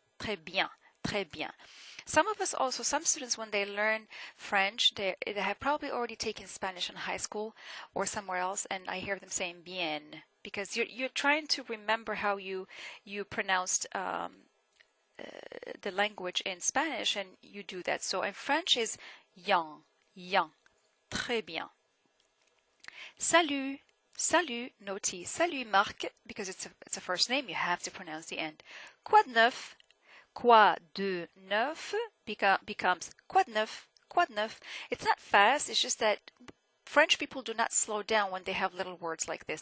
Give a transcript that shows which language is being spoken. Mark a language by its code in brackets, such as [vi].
[fr] Très bien, très bien. [en] Some of us also, some students, when they learn French, they have probably already taken Spanish in high school or somewhere else, and I hear them saying bien, because you're trying to remember how you pronounced the language in Spanish, and you do that. So in French is [fr] bien, très bien. Salut, salut, [en] no T. Salut Marc, because it's a first name, you have to pronounce the end. [fr] Quoi de neuf? Quoi de neuf [en] becomes [fr] quoi de neuf, quoi de neuf. [en] It's not fast, it's just that French people do not slow down when they have little words like this.